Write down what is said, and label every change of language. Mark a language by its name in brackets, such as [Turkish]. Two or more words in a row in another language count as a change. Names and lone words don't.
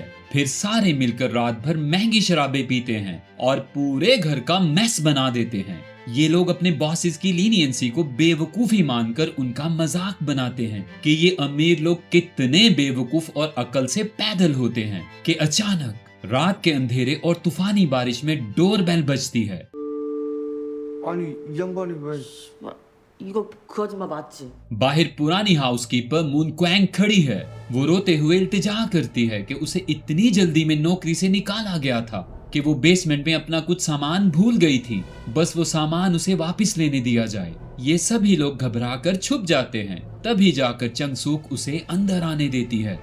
[Hindi] फिर सारे मिलकर रात भर महंगी शराबें पीते हैं और पूरे घर का मैस बना देते हैं। ये लोग अपने बॉसेस की लीनियंसी को बेवकूफी मानकर उनका मजाक बनाते हैं कि ये अमीर लोग कितने बेवकूफ और अकल से पैदल होते हैं कि अचानक रात के अंधेरे और तूफानी बारिश में डोरबेल बजती है। [Korean] 아니 이 양반이 왜 이거 그 아줌마 맞지? [Hindi] बाहर पुरानी हाउसकीपर मून क्वैंग खड़ी है। वो रोते हुए इल्तिजा करती है कि उसे इतनी जल्दी में नौकरी से निकाला गया था कि वो बेसमेंट में अपना कुछ सामान भूल गई थी, बस वो सामान उसे वापस लेने दिया जाए। ये सभी लोग घबराकर छुप जाते हैं। तभी जाकर चंगसूक उसे अंदर आने देती है।